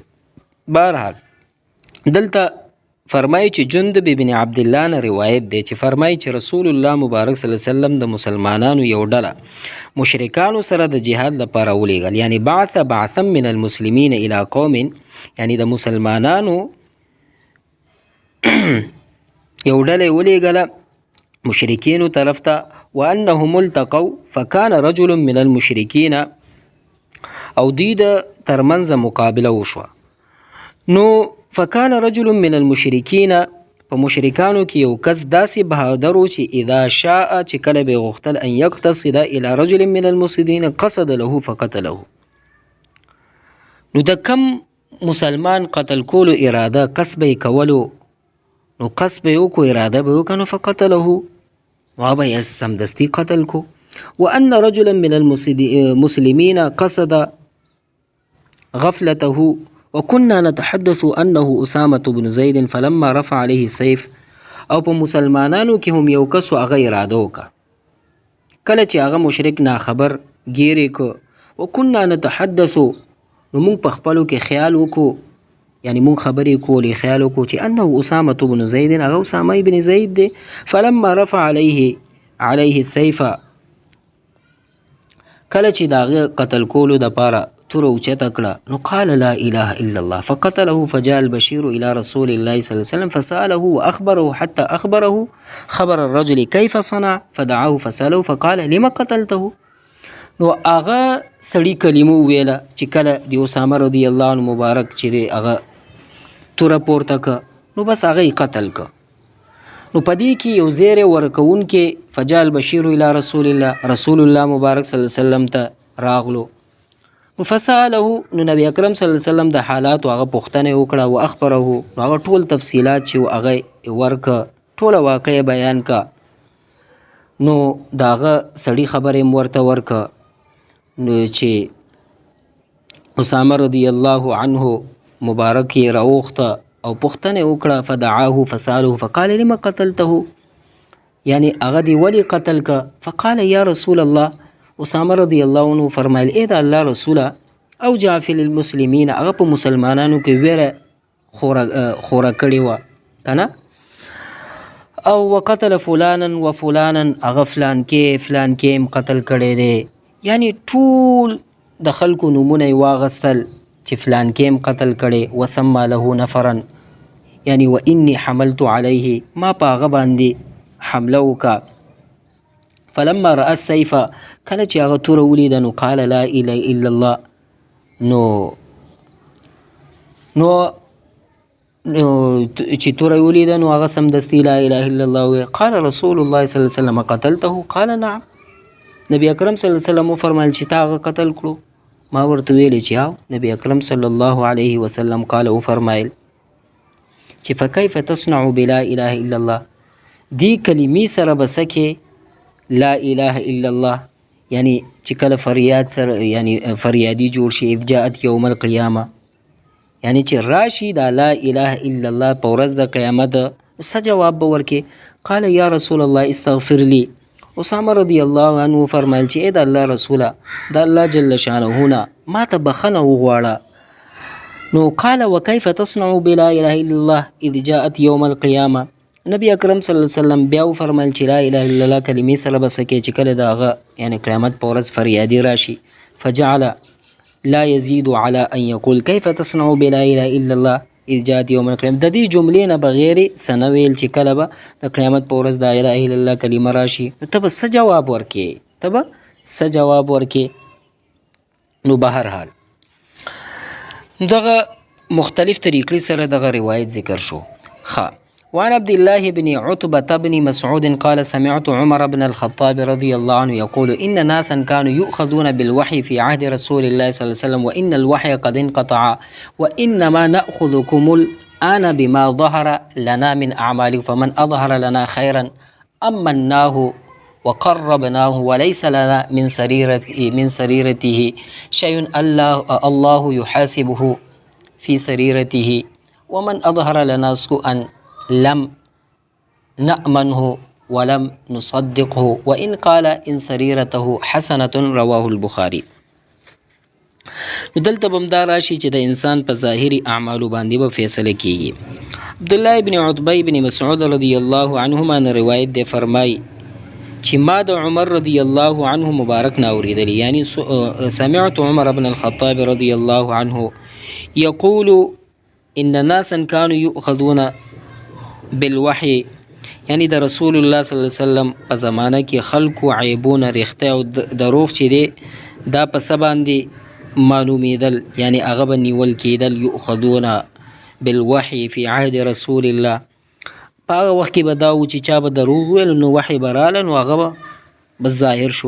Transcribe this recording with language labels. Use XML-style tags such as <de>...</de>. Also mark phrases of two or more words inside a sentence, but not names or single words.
<ps>بهرحال دلته فرمایي چې جندب بن عبدالله نه روایت دی چې فرمایي چې رسول الله مبارک</ps> <ar>صلی الله علیه وسلم</ar> <ps>د مسلمانانو یو ډله مشرکانو سره د جهاد لپاره ولیږل، یعنی</ps> <ar>بعثا من المسلمین الی قوم،</ar> <ps>یعنی د مسلمانانو یو ډله ولیږله مشرکینو طرف ته.</ps> <ar>وانهم التقوا فکان رجل من المشرکین،</ar> <ps>او دوی د ترمنځ مقابله وشوه. نو</ps> <ar>فکان رجل من المشرکین،</ar> <ps>په مشرکانو کې یو کس داسې بهادر و چې</ps> <ar>اذا شاء</ar> <ps>چې کله به غوښتل</ps> <ar>ان یقتصد الى رجل من المفسدین قصد له فقتله.</ar> <ps>نو د کم مسلمان قتل کولو اراده قصد به کولو، نو قصد به وکړو، اراده به وکړو، نو فقتله، وهغه به یې سمدستي قتل کو.</ps> <ar>وان رجلا من المسلمین قصد غفلته وكنا نتحدث انه اسامه بن زید فلما رفع عليه السيف.</ar> <ps>او په مسلمانانو کې هم یو کس هغه اراده وکړه، کله چې هغه مشرک ناخبر ګیرې کو.</ps> <ar>وكنا نتحدث،</ar> <ps>نو موږ په خپلو کې خیال وکړو، یعنی مون خبرې کولې خیال وکړو چې انه اسامه بن زید، هغه اسامه بن زید دی.</ps> <ar>فلما رفع عليه السيف،</ar> <ps>کله چې د هغه قتل کولو دپاره توره اوچته کړه، نو</ps> <ar>قال لا اله الا الله فقتله. فجاء البشير الى رسول الله صلى الله عليه وسلم فسأله واخبره حتى اخبره خبر الرجل كيف صنع فدعاه فسأله فقال لما قتلته.</ar> <ps>نو هغه سړي کلمه وویله چې کله د اسامه</ps> <ar>رضی الله عنه</ar> <ps>مبارک چې دی هغه توره پورته که، نو بس هغه یې قتل که. نو په دې کې یو زیری ورکوونکې</ps> <ar>فجاء البشیر الی رسول الله،</ar> <ps>رسول الله مبارک</ps> <ar>صلی الله علیه وسلم</ar> <ps>ته راغلو. نو فسأله، نو نبی اکرم</ps> <ar>صلی الله علیه وسلم</ar> <ps>د حالاتو هغه پوښتنه وکړه. و اخبره، نو هغه ټول تفصیلات چې هغه ورکه، ټوله واقعه بیان که. نو د هغه سړي خبرې م ورته ورکه، نو چې اسامه</ps> <ar>رضی الله عنه</ar> <ps>مبارک یې راوخته او پوښتنه وکړه.</ps> <ar>فدعاه فسأله فقال لما قتلته،</ar> <ps>یعنی هغه دی ولی قتل که.</ps> <ar>فقال یا رسول الله،</ar> <ps>اسامه</ps> <ar>رضی الله عنه</ar> <ps>فرمایل ای د الله رسوله،</ps> <ar>اوجع فی المسلمین،</ar> <ps>هغه په مسلمانانو کې ویره خوره کړې وه که نه، او</ps> <ar>وقتل فلانا و فلانا،</ar> <ps>هغه فلان کې هم قتل کړی دی. یعنی ټول د خلکو نومونه یې واغستل چې فلان کې هم قتل کړی.</ps> <ar>وسما له نفرا،</ar> <ps>یعنی</ps> <ar>و انی حملت علیه،</ar> <ps>ما په هغه باندې حمله وکړه.</ps> <ar>فلما رأى السيف،</ar> <ps>کله چې هغه توره ولیده، نو</ps> <ar>قال لا اله الا الله،</ar> <ps>نو چې توره ولیده نو هغه سمدستي</ps> <ar>لا اله الا الله</ar> <ps>وی.</ps> <ar>قال رسول الله صلی الله علیه وسلم قتلته؟ قال نعم.</ar> <ps>نبی اکرم</ps> <ar>صلی الله علیه وسلم</ar> <ps>فرمایل چې تا هغه قتل کړو؟ ما ورته ویلې چې او. نبی اکرم</ps> <ar>صلی الله علیه وسلم قال</ar> <ps>او فرمایل چې</ps> <ar>فکیف تصنع بلا اله الا الله،</ar> <ps>دی کلمې سره بسکه</ps> <ar>لا اله الا الله،</ar> <ps>یعنی چې کله فریاد سره، یعنی فریادی جوړ شي،</ps> <ar>اذ جاءت یوم القیامه،</ar> <ps>یعنی چې راشي دا</ps> <ar>لا اله الا الله</ar> <ps>په ورځ د قیامت، څه جواب به ورکې؟</ps> <ar>قال یا رسول الله استغفر لی.</ar> <ps>اسامه</ps> <ar>رضی الله عنه</ar> <ps>فرمایل چې ای د الله رسوله، د الله</ps> <ar>جل شانه</ar> <ps>نه ما ته بخنه وغواړه.</ps> <ar>نو قال وکیف تصنع بلا اله الا الله اذ جاءت یوم القیامه.</ar> <ps>نبی اکرم</ps> <ar>صلی الله علیه وسلم</ar> <ps>بیا فرمایل چې</ps> <ar>لا اله الا الله</ar> <ps>کلمې سره به څه کوې چې کله د هغه یعنی قیامت په ورځ فریادي راشي.</ps> <ar>فجعل لا يزيد على ان يقول كيف تصنع بلا اله الا الله اذ جاءت يوم القيامه.</ar> <ps>د دې جملې نه بغیر سنویل چې کله به د قیامت په ورځ د</ps> <ar>لا اله الا الله</ar> <ps>کلمه راشي، نو ته به څه جواب ورکې؟ نو بهرحال دغه مختلف طریقې سره دغه روایت ذکر شو.</ps> <ar>وعن عبد الله بن عتبة بن مسعود قال سمعت عمر بن الخطاب رضي الله عنه يقول إن ناسا كانوا يؤخذون بالوحي في عهد رسول الله صلى الله عليه وسلم وإن الوحي قد انقطع وإنما نأخذكم الآن بما ظهر لنا من أعمالكم فمن أظهر لنا خيرا أمناه وقربناه وليس لنا من سريرته شيء الله يحاسبه في سريرته ومن اظهر لنا سوءا لم نأمنه ولم نصدقه وإن قال إن سريرته حسنة رواه البخاري.</ar> <ps>نو دلته بمدا راشي چې د انسان په ظاهري اعمالو باندې به فیصله کیږي. عبدالله ابن عتبه ابن مسعود</ps> <ar>رضی الله عنهما</ar> <ps>نه روایت دی، فرمای چې ما د عمر رضی</ps> <ar>الله عنه</ar> <ps>مبارک نه اوریدلی، یعنی</ps> <ar>سمعت عمر بن الخطاب رضی الله عنه یقول ان ناسا كانوا يؤخذون بالوحي،</ar> <ps>یعنی د رسول الله</ps> <ar>صلی الله علیه وسلم</ar> <ps>په زمانه کې خلکو عیبونه ریخته او دروغ چې دی دا په څه باندې معلومیدل، یعنی هغه به نیول کېدل،</ps> <ar>یؤخذون بالوحي فی عهد رسول الله.</ar> <ps>په هغه وخت کې به دا و چې چا به دروغ ویل نو وحی به راله نو هغه به ظاهر شو.</ps>